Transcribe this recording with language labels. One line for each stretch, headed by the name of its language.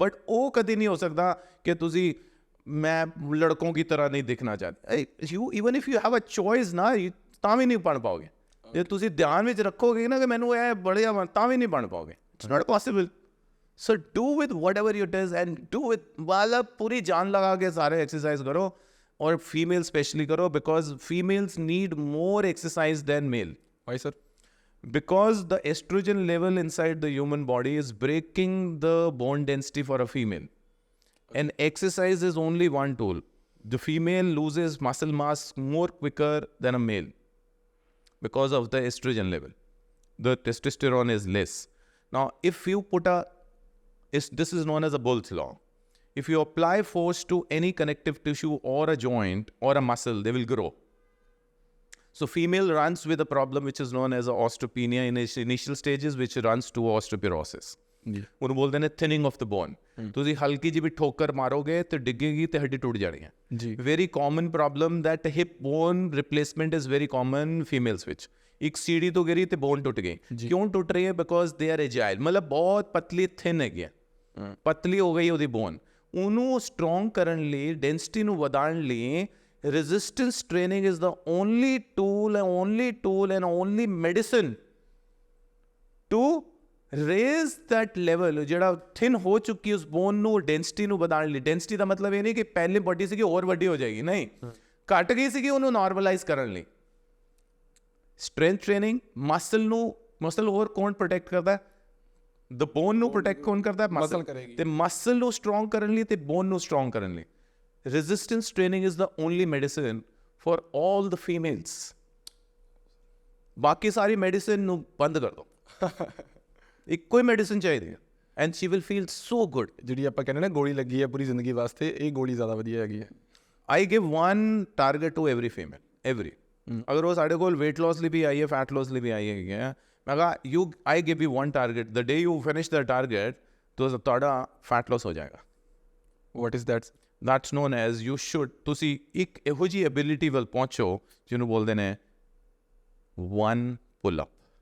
Punjabi: But ਉਹ ਕਦੀ ਨਹੀਂ ਹੋ ਸਕਦਾ ਕਿ ਤੁਸੀਂ ਮੈਂ
Hindi: ਲੜਕੋਂ ਕੀ ਤਰ੍ਹਾਂ ਨਹੀਂ ਦਿਖਣਾ ਚਾਹਤੇ।
English: you even if you have a choice ਨਾ,
Punjabi: ਤਾਂ ਵੀ ਨਹੀਂ ਬਣ ਪਾਓਗੇ। ਜੇ ਤੁਸੀਂ ਧਿਆਨ ਵਿੱਚ ਰੱਖੋਗੇ ਨਾ ਕਿ ਮੈਨੂੰ ਇਹ ਬੜੀਆ, ਤਾਂ ਵੀ ਨਹੀਂ ਬਣ ਪਾਓਗੇ।
English: It's not possible. So do with whatever it is and do with
Hindi: वाला पूरी जान लगा के सारे एक्सरसाइज करो, और फीमेल स्पेशली करो
English: because females need more exercise than male. Why sir? Because the estrogen level inside the human body is breaking the bone density for a female. And exercise is only one tool. The female loses muscle mass more quicker than a male because of the estrogen level. The testosterone is less. Now, if you put this is known as a Bull's law. If you apply force to any connective tissue or a joint or a muscle, they will grow. So female runs with a problem which is known as a osteopenia in its initial stages, which runs to osteoporosis.
Punjabi: ਉਹਨੂੰ ਬੋਲਦੇ ਨੇ
English: thinning of the bone.
Punjabi: ਤੁਸੀਂ ਹਲਕੀ ਜਿਹੀ ਵੀ ਠੋਕਰ ਮਾਰੋਗੇ ਤੇ ਡਿੱਗੇਗੀ ਤੇ ਹੱਡੀ ਟੁੱਟ ਜਾਣੀ ਹੈ। ਜੀ।
English: Very common problem that hip bone replacement is very common females ਵਿੱਚ।
Punjabi: ਇੱਕ ਸੀੜੀ ਤੋਂ ਗਿਰੀ ਤੇ ਬੋਨ ਟੁੱਟ ਗਈ। ਕਿਉਂ ਟੁੱਟ ਰਹੀ ਹੈ?
English: because they are agile,
Punjabi: ਮਤਲਬ ਬਹੁਤ ਪਤਲੀ ਥਿਨ ਹੈਗੀ ਹੈ, ਪਤਲੀ ਹੋ ਗਈ ਉਹਦੀ ਬੋਨ। ਉਹਨੂੰ ਸਟਰੋਂਗ ਕਰਨ ਲਈ, ਡੈਂਸਿਟੀ ਨੂੰ ਵਧਾਉਣ ਲਈ
English: resistance training is the only tool and only medicine to raise that level।
Punjabi: ਜਿਹੜਾ ਥਿਨ ਹੋ ਚੁੱਕੀ ਉਸ ਬੋਨ ਨੂੰ, ਡੈਂਸਿਟੀ ਨੂੰ ਵਧਾਉਣ ਲਈ। ਡੈਂਸਿਟੀ ਦਾ ਮਤਲਬ ਇਹ ਨਹੀਂ ਕਿ ਪਹਿਲੇ ਵੱਡੀ ਸੀਗੀ ਹੋਰ ਵੱਡੀ ਹੋ ਜਾਏਗੀ, ਨਹੀਂ, ਘਟ ਗਈ ਸੀਗੀ, ਉਹਨੂੰ ਨਾਰਮਲਾਈਜ਼ ਕਰਨ ਲਈ। ਸਟਰੈਂਥ ਟ੍ਰੇਨਿੰਗ, ਮਸਲ ਹੋਰ ਕੌਣ ਪ੍ਰੋਟੈਕਟ ਕਰਦਾ? ਦ ਬੋਨ ਨੂੰ ਪ੍ਰੋਟੈਕਟ ਕੌਣ ਕਰਦਾ? ਮਸਲ ਕਰੇਗੀ। ਤੇ ਮਸਲ ਨੂੰ ਸਟਰੋਂਗ ਕਰਨ ਲਈ ਤੇ ਬੋਨ ਨੂੰ ਸਟਰੋਂਗ ਕਰਨ ਲਈ
English: resistance training is the only medicine for all the females.
Punjabi: ਬਾਕੀ ਸਾਰੀ ਮੈਡੀਸਿਨ ਨੂੰ ਬੰਦ ਕਰ ਦੋ। ਇੱਕੋ ਹੀ ਮੈਡੀਸਿਨ ਚਾਹੀਦੀ ਹੈ
English: and she will feel so good.
Punjabi: ਜਿਹੜੀ ਆਪਾਂ ਕਹਿੰਦੇ ਨਾ ਗੋਲੀ ਲੱਗੀ ਹੈ ਪੂਰੀ ਜ਼ਿੰਦਗੀ ਵਾਸਤੇ, ਇਹ ਗੋਲੀ ਜ਼ਿਆਦਾ ਵਧੀਆ ਹੈਗੀ ਹੈ।
English: I give one target to every female, every।
Punjabi: ਅਗਰ ਉਹ ਸਾਡੇ ਕੋਲ weight loss ਲਈ ਵੀ ਆਈ ਹੈ, fat loss ਲਈ ਵੀ ਆਈ ਹੈਗੀ ਹੈ, ਮੈਂ ਕਹਾ
English: I give you one target, the day you finish the target
Punjabi: ਤੁਹਾਡਾ fat loss ਹੋ ਜਾਏਗਾ।
English: What is that? That's known as you should,
Punjabi: ਤੁਸੀਂ ਇੱਕ ਇਹੋ ਜਿਹੀ ਐਬਿਲਿਟੀ ਵੱਲ ਪਹੁੰਚੋ ਜਿਹਨੂੰ ਬੋਲਦੇ ਨੇ
English: one pull up।